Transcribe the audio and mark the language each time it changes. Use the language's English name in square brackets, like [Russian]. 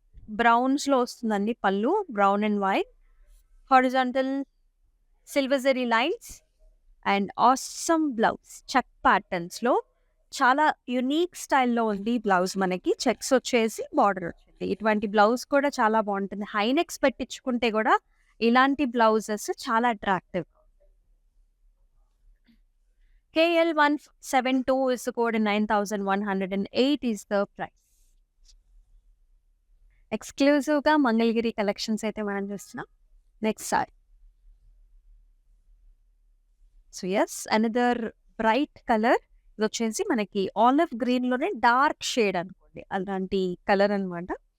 [Telugu] బ్రౌన్స్లో వస్తుందండి పళ్ళు, brown and white, horizontal silver zari lines and awesome blouse. Check ప్యాటర్న్స్లో చాలా unique స్టైల్లో ఉంది బ్లౌజ్. మనకి చెక్స్ వచ్చేసి బార్డర్ వచ్చింది. ఇటువంటి బ్లౌజ్ కూడా చాలా బాగుంటుంది. హైనెక్స్ పెట్టించుకుంటే కూడా ఇలాంటి బ్లౌజెస్ చాలా attractive. [English] KL172 is the code and 9,108 is the price. [Telugu] ఎక్స్క్లూజివ్గా మంగళగిరి కలెక్షన్స్ అయితే మనం చూస్తున్నాం. Next sorry. So yes, another bright colour. ఇది వచ్చేసి మనకి ఆలివ్ గ్రీన్లోనే డార్క్ షేడ్ అనుకోండి, అలాంటి కలర్ అనమాట.